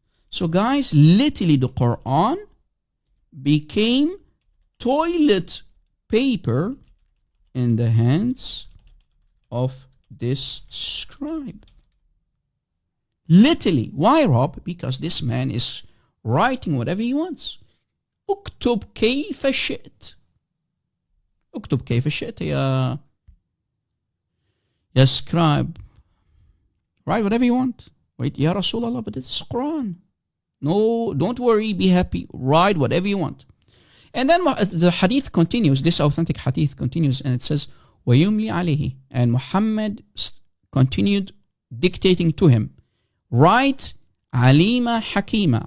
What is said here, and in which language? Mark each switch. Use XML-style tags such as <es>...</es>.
<en>So guys, literally the Quran became toilet paper in the hands of this scribe. Literally. Why, Rob? Because this man is writing whatever he wants.</en> <ar>اكتب كيف شئت. اكتب كيف شئت يا scribe.</ar> <en>Write whatever you want. Wait, Ya Rasulullah, but it's Quran. No, don't worry, be happy. Write whatever you want. And then the hadith continues, this authentic hadith continues, and it says,</en> <ar>وَيُمْلِي عَلَيْهِ.</ar> <en>And Muhammad continued dictating to him, write</en> <ar>عَلِيمًا حَكِيمًا.</ar>